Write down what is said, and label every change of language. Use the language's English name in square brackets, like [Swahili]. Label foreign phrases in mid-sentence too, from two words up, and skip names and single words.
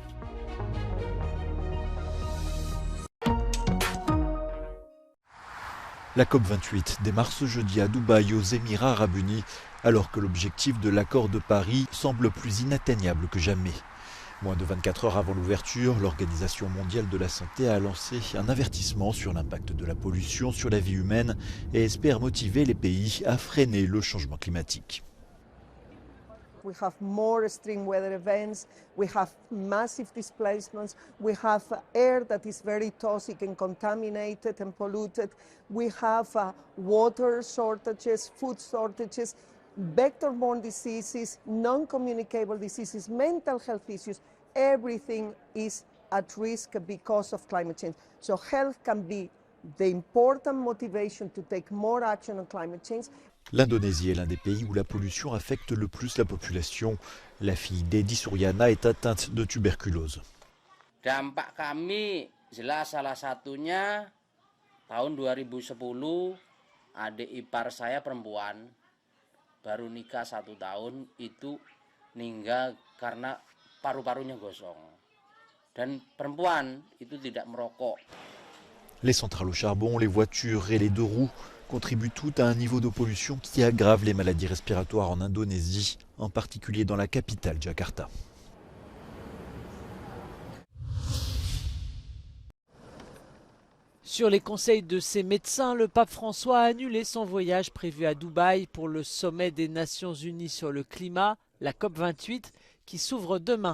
[French] La COP28 démarre ce jeudi à Dubaï, aux Émirats Arabes Unis, alors que l'objectif de l'accord de Paris semble plus inatteignable que jamais. Moins de 24 heures avant l'ouverture, l'Organisation mondiale de la santé a lancé un avertissement sur l'impact de la pollution sur la vie humaine et espère motiver les pays à freiner le changement climatique. [English] We have more extreme weather events, we have massive displacements, we have air that is very toxic and contaminated and polluted, we have water shortages, food shortages, vector-borne diseases, non-communicable diseases, mental health issues. Everything is at risk because of climate change. So health can be the important motivation to take more action on climate change. [French] L'Indonésie est l'un des pays où la pollution affecte le plus la population. La fille d'Edi Suryana est atteinte de tuberculose. [Indonesian] Dampak kami jelas salah satunya tahun 2010 adik ipar saya perempuan baru nikah 1 tahun itu meninggal karena paru-parunya gosong. Dan perempuan itu tidak merokok. [French] Les centrales au charbon, les voitures et les 2 roues contribuent toutes à un niveau de pollution qui aggrave les maladies respiratoires en Indonésie, en particulier dans la capitale Jakarta. Sur les conseils de ses médecins, le pape François a annulé son voyage prévu à Dubaï pour le sommet des Nations Unies sur le climat, la COP28, qui s'ouvre demain.